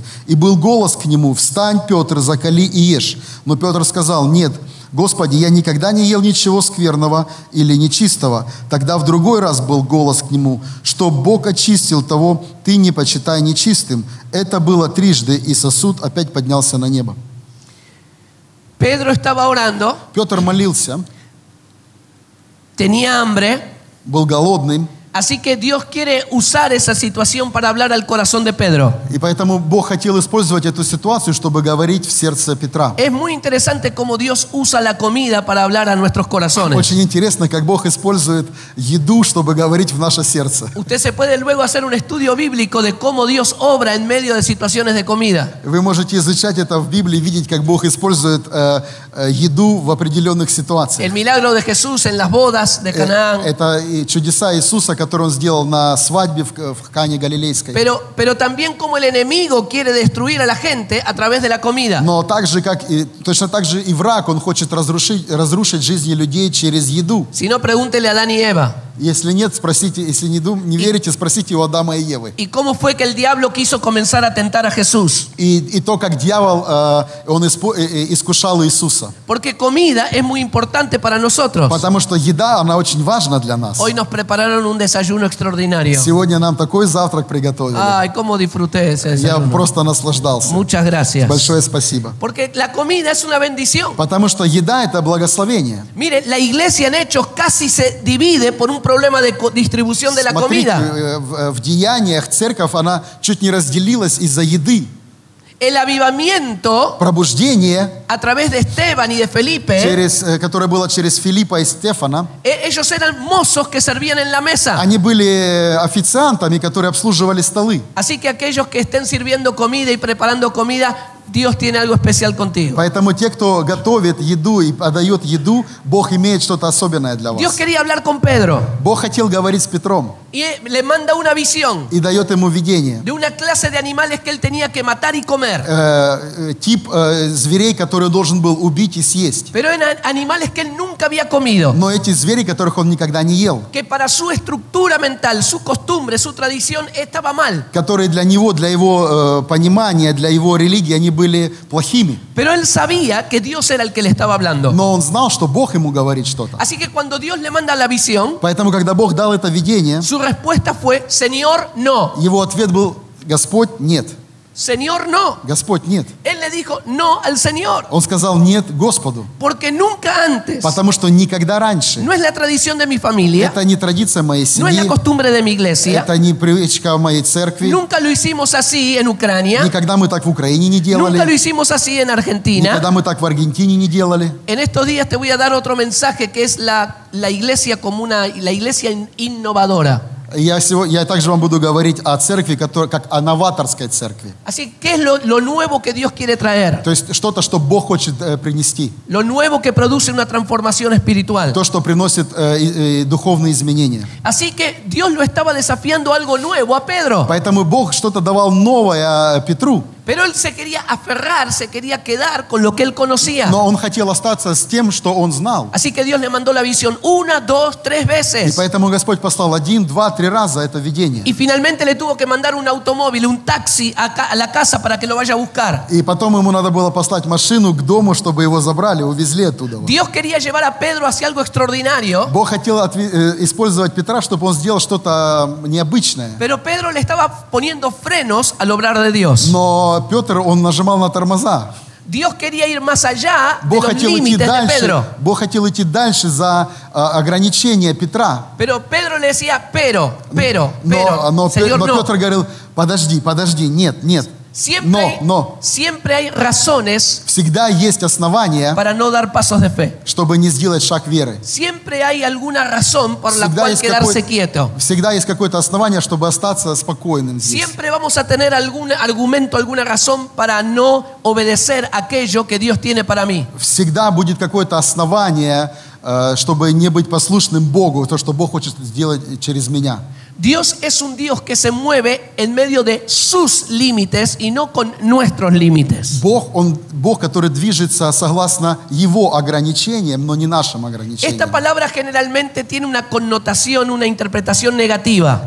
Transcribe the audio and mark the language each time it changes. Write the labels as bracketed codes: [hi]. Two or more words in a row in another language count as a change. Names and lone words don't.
[ru] И был голос к нему: «Встань, Петр, закали и ешь». Но Петр сказал: «Нет, Господи, я никогда не ел ничего скверного или нечистого». Тогда в другой раз был голос к нему: «Что Бог очистил, того ты не почитай нечистым». Это было трижды, и сосуд опять поднялся на небо. [es] Pedro estaba orando, [ru] Петр молился, [es] tenía hambre, [ru] был голодным. [es] así que Dios quiere usar esa situación para hablar al corazón de Pedro. [ru] И поэтому Бог хотел использовать эту ситуацию, чтобы говорить в сердце Петра. [es] Es muy interesante cómo Dios usa la comida para hablar a nuestros corazones. [ru] Очень интересно, как Бог использует еду, чтобы говорить в наше сердце. [es] Usted se puede luego hacer un estudio bíblico de cómo Dios obra en medio de situaciones de comida. [ru] Вы можете изучать это в Библии, видеть, как Бог использует еду в определенных ситуациях. [es] El milagro de Jesús en las bodas de Canaán. [ru] Это чудеса Иисуса, которые Он сделал на свадьбе в Кане Галилейской. [es] Pero también como el enemigo quiere destruir a la gente a través de la comida. [ru] Но точно так же и враг, он хочет разрушить жизни людей через еду. [es] Si no, pregúntele a Adán y Eva. [ru] Если нет, спросите, если не верите, спросите у Адама и Евы. [es] ¿Y cómo fue que el diablo quiso comenzar a tentar a Jesús? [ru] И то, как дьявол, он искушал Иисуса. [es] Porque comida es muy importante para nosotros. [ru] Потому что еда, она очень важна для нас. [es] Hoy nos prepararon un desayuno extraordinario. [ru] Сегодня нам такой завтрак приготовили. [es] Ay, cómo disfruté ese [ru] Я [es] desayuno. [ru] просто наслаждался. [es] Muchas gracias. [ru] Большое спасибо. [es] Porque la comida es una bendición. [ru] Потому что еда – это благословение. [es] Mire, la iglesia en Hechos casi se divide por un problema de distribución de la [ru] Смотрите, [es] comida. [ru] в Деяниях церковь, она чуть не разделилась из-за еды. [es] El avivamiento [ru] Пробуждение, [es] a través de Esteban y de Felipe, [ru] которое было через Филиппа и Стефана, [es] ellos eran mozos que servían en la mesa. [ru] они были официантами, которые обслуживали столы. [es] Así que aquellos que estén sirviendo comida y preparando comida, Dios tiene algo especial contigo. [ru] Поэтому те, кто готовит еду и подает еду, Бог имеет что-то особенное для [es] Dios [ru] вас. [es] quería hablar con Pedro [ru] Бог хотел говорить с Петром [es] y le manda una visión [ru] и дает ему видение. [es] de una clase de animales que él tenía que matar y comer. [ru] Тип зверей, которые он должен был убить и съесть. [es] Pero eran animales que él nunca había comido. [ru] Но эти звери, которых он никогда не ел, [es] Que para su estructura mental, su costumbre, su tradición estaba mal. [ru] которые для него, для его понимания, для его религии, они были плохими. [es] Pero él sabía que Dios era el que le estaba hablando. [ru] Но он знал, что Бог ему говорит что-то. [es] Así que cuando Dios le manda la visión, [ru] Поэтому, когда Бог дал это видение, [es] su respuesta fue: Señor, no. [ru] его ответ был: Господь, нет. [es] Señor, no. [ru] Господь, нет. [es] Él le dijo no al Señor. [ru] Он сказал нет Господу. [es] Porque nunca antes, [ru] Потому что никогда раньше. [es] no es la tradición de mi familia, [ru] Это не традиция моей [es] no es la [ru] семьи. [es] costumbre de mi iglesia, [ru] Это не привычка моей церкви. [es] nunca lo hicimos así en Ucrania, [ru] Никогда мы так в Украине не [es] nunca lo [ru] делали. [es] hicimos así en Argentina. [ru] Никогда мы так в Аргентине не делали. [es] En estos días te voy a dar otro mensaje que es la iglesia como la iglesia innovadora. [ru] Я также вам буду говорить о церкви, как о новаторской церкви. [es] Así, ¿qué es lo nuevo que Dios quiere traer? [ru] То есть что-то, что Бог хочет принести. [es] Lo nuevo que produce una transformación espiritual. [ru] То, что приносит духовные изменения. [es] Así que Dios lo estaba desafiando algo nuevo a Pedro. [ru] Поэтому Бог что-то давал новое Петру. [es] Pero él se quería aferrar, se quería quedar con lo que él conocía. [ru] Но он хотел остаться с тем, что он знал. [es] Así que Dios le mandó la visión 1, 2, 3 [ru] И [es] veces. [ru] поэтому Господь послал 1, 2, 3 раза это видение. [es] Y finalmente le tuvo que mandar un automóvil, un taxi a la casa para que lo vaya a buscar. [ru] И потом ему надо было послать машину к дому, чтобы его забрали, увезли оттуда. [es] Dios quería llevar a Pedro hacia algo extraordinario. [ru] Бог хотел использовать Петра, чтобы он сделал что-то необычное. [es] Pero Pedro le estaba poniendo frenos al obrar de Dios. [ru] Но Петр, он нажимал на тормоза. [es] Dios quería ir más allá de [ru] Бог [es] los [ru] хотел идти [es] límites de [ru] дальше. [es] Pedro. [ru] Бог хотел идти дальше за ограничения Петра. [es] Pero Pedro le decía, pero, [ru] Но [es] Señor, no. [ru] Петр говорил, подожди, нет. [es] Siempre hay razones [ru] Всегда есть основания, [es] para no dar pasos de fe. [ru] чтобы не сделать шаг веры. [es] Siempre hay alguna razón por la [ru] Всегда [es] cual [ru] есть [es] quedarse quieto. [ru] Всегда есть какое-то основание, чтобы остаться спокойным здесь. [es] Siempre vamos a tener algún argumento, alguna razón para no obedecer aquello que Dios tiene para mí. [ru] Всегда будет какое-то основание, чтобы не быть послушным Богу, то, что Бог хочет сделать через меня. [es] Dios es un Dios que se mueve en medio de sus límites y no con nuestros límites. [ru] Бог, Он Бог, который движется согласно Его ограничениям, но не нашим ограничениям. [es] Esta palabra generalmente tiene una connotación, una interpretación negativa.